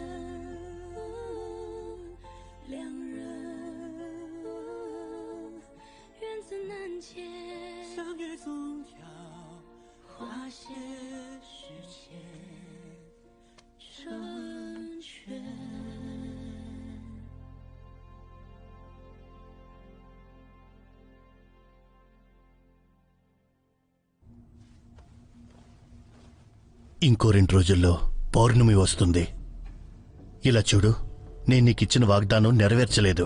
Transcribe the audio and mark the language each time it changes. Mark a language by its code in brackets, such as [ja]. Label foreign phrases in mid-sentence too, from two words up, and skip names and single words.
[zh] 两人缘字难解，相约风调花谢时节成全。 [te] ఇంకో 2 రోజుల్లో పౌర్ణమి వస్తుంది. ఇలా చూడు, నేను నీకిచ్చిన వాగ్దానం నెరవేర్చలేదు.